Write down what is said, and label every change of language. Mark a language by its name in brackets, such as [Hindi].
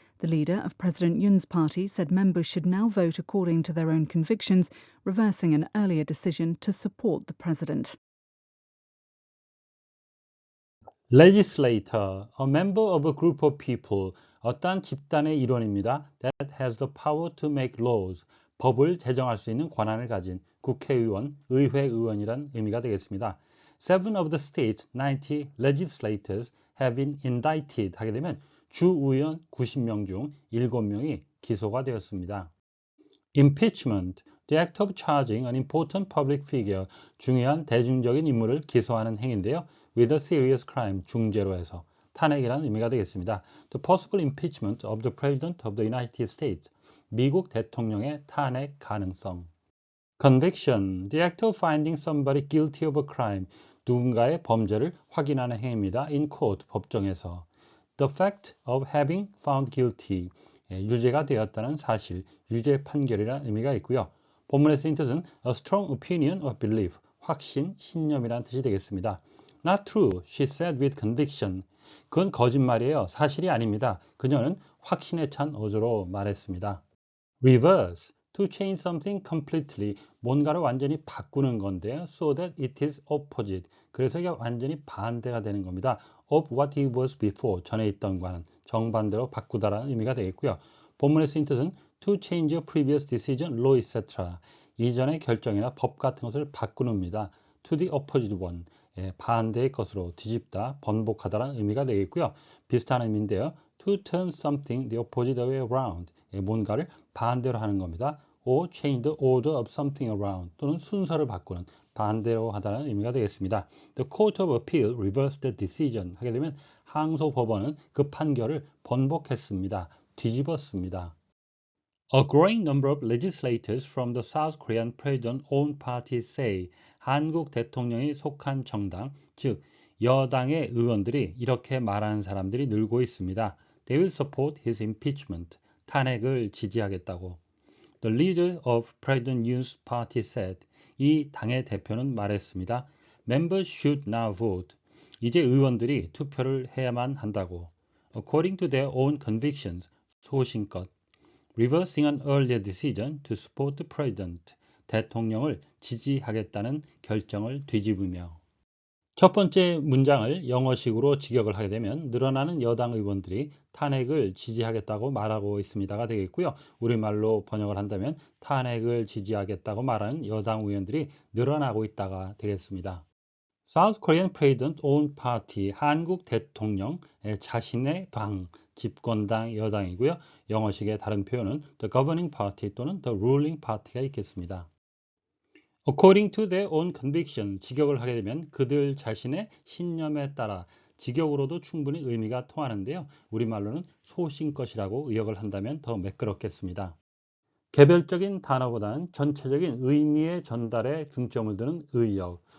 [English] The leader of President Yoon's party said members should now vote according to their own convictions, reversing an earlier decision to support the president. Legislator, a member of a group of people, [Korean] 어떤 집단의 일원입니다. [English] That has the power to make laws, [Korean] 법을 제정할 수 있는 권한을 가진 국회의원, 의회의원이란 의미가 되겠습니다. [English] 7 of the state's 90 legislators have been indicted [Korean] 하게 되면 주의원 90명 중 7명이 기소가 되었습니다. [English] Impeachment, the act of charging an important public figure, [Korean] 중요한 대중적인 인물을 기소하는 행위인데요. [English] with a serious crime, [Korean] 중죄로 해서 탄핵이라는 의미가 되겠습니다. [English] The possible impeachment of the President of the United States, [Korean] 미국 대통령의 탄핵 가능성. [English] Conviction, the act of finding somebody guilty of a crime, [Korean] 누군가의 범죄를 확인하는 행위입니다. [English] in court, [Korean] 법정에서. [English] The fact of having found guilty, [Korean] 유죄가 되었다는 사실, 유죄 판결이라는 의미가 있고요. 본문의 쓰인 뜻은 [English] a strong opinion or belief, [Korean] 확신, 신념이라는 뜻이 되겠습니다. [English] Not true, she said with conviction. [Korean] 그건 거짓말이에요. 사실이 아닙니다. 그녀는 확신에 찬 어조로 말했습니다. [English] Reverse, to change something completely, [Korean] 뭔가를 완전히 바꾸는 건데요. [English] So that it is opposite, [Korean] 그래서 이게 완전히 반대가 되는 겁니다. [English] Of what it was before, [Korean] 전에 있던 과는 정반대로 바꾸다라는 의미가 되겠고요. 본문의 쓰인 뜻은 [English] to change a previous decision, law, etc. [Korean] 이전의 결정이나 법 같은 것을 바꾸는입니다. [English] To the opposite one, [Korean] 반대의 것으로 뒤집다, 번복하다라는 의미가 되겠고요. 비슷한 의미인데요. [English] To turn something the opposite way around, [Korean] 뭔가를 반대로 하는 겁니다. [English] or change the order of something around, [Korean] 또는 순서를 바꾸는, 반대로 하다는 의미가 되겠습니다. [English] The Court of Appeal reversed the decision [Korean] 하게 되면 항소법원은 그 판결을 번복했습니다. 뒤집었습니다. [English] A growing number of legislators from the South Korean president's own party say, [Korean] 한국 대통령이 속한 정당, 즉 여당의 의원들이 이렇게 말하는 사람들이 늘고 있습니다. [English] They will support his impeachment, [Korean] 탄핵을 지지하겠다고. [English] The leader of President Yoon's party said, [Korean] 이 당의 대표는 말했습니다. [English] Members should now vote. [Korean] 이제 의원들이 투표를 해야만 한다고. [English] According to their own convictions. [Korean] 소신껏. [English] Reversing an earlier decision to support the president. [Korean] 대통령을 지지하겠다는 결정을 뒤집으며. 첫 번째 문장을 영어식으로 직역을 하게 되면 늘어나는 여당 의원들이 탄핵을 지지하겠다고 말하고 있습니다가 되겠고요. 우리말로 번역을 한다면 탄핵을 지지하겠다고 말하는 여당 의원들이 늘어나고 있다가 되겠습니다. [English] South Korean President Own Party, [Korean] 한국 대통령 자신의 당, 집권당 여당이고요. 영어식의 다른 표현은 The Governing Party 또는 The Ruling Party가 있겠습니다. [English] According to their own conviction, [Korean] 직역을 하게 되면 그들 자신의 신념에 따라 직역으로도 충분히 의미가 통하는데요. 우리말로는 소신껏이라고 의역을 한다면 더 매끄럽겠습니다. 개별적인 단어보다는 전체적인 의미의 전달에 중점을 두는 의역.